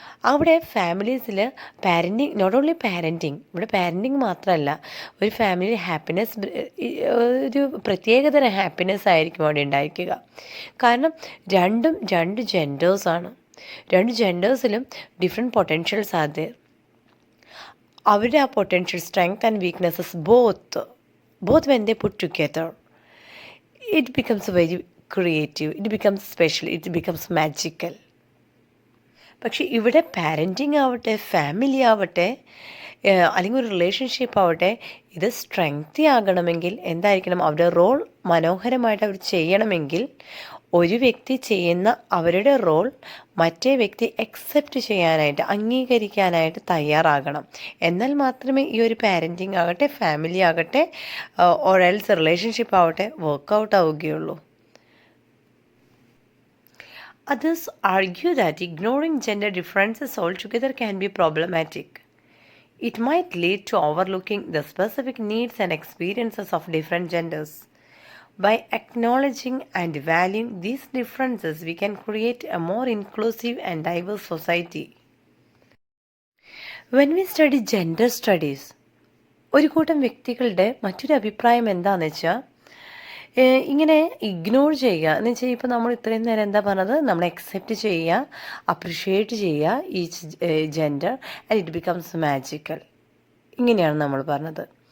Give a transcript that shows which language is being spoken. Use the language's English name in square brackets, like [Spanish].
[Malayalam] അവിടെ ഫാമിലീസിൽ parenting, [English] not only parenting, [Malayalam] ഇവിടെ parenting മാത്രമല്ല, ഒരു ഫാമിലി ഹാപ്പിനെസ്, ഒരു പ്രത്യേകതരം ഹാപ്പിനെസ് ആയിരിക്കും അവിടെ ഉണ്ടായിരിക്കുക. കാരണം രണ്ട് ജെൻഡേഴ്സാണ്. രണ്ട് ജെൻഡേഴ്സിലും [English] Different potentials are there. [Malayalam] അവരുടെ ആ [English] Potential strength and weaknesses both when they put together, it becomes very creative, it becomes special, it becomes magical. [Malayalam] പക്ഷേ ഇവിടെ പാരൻറ്റിങ് ആവട്ടെ, ഫാമിലി ആവട്ടെ, അല്ലെങ്കിൽ ഒരു റിലേഷൻഷിപ്പ് ആവട്ടെ, ഇത് സ്ട്രെങ്തി ആകണമെങ്കിൽ എന്തായിരിക്കണം, അവരുടെ റോൾ മനോഹരമായിട്ട് അവർ ചെയ്യണമെങ്കിൽ ഒരു വ്യക്തി ചെയ്യുന്ന അവരുടെ റോൾ മറ്റേ വ്യക്തി അക്സെപ്റ്റ് ചെയ്യാനായിട്ട്, അംഗീകരിക്കാനായിട്ട് തയ്യാറാകണം. എന്നാൽ മാത്രമേ ഈ ഒരു പാരൻറ്റിങ് ആകട്ടെ, ഫാമിലി ആകട്ടെ, ഓർ എൽസ് റിലേഷൻഷിപ്പ് ആവട്ടെ വർക്കൗട്ട് ആവുകയുള്ളൂ. [English] Others argue that ignoring gender differences altogether can be problematic. It might lead to overlooking the specific needs and experiences of different genders. By acknowledging and valuing these differences, we can create a more inclusive and diverse society. When we study gender studies, [Malayalam] ഒരു കൂട്ടം വ്യക്തികളുടെ മറ്റൊരു അഭിപ്രായം എന്താണെന്ന് വെച്ചാൽ, ഇങ്ങനെ ignore ചെയ്യുക എന്ന് വെച്ചാൽ, ഇപ്പോൾ നമ്മൾ ഇത്രയും നേരം എന്താ പറഞ്ഞത്, നമ്മൾ അക്സെപ്റ്റ് ചെയ്യുക, അപ്രിഷ്യേറ്റ് ചെയ്യുക [English] each gender and it becomes magical, [Malayalam] ഇങ്ങനെയാണ് നമ്മൾ പറഞ്ഞത്.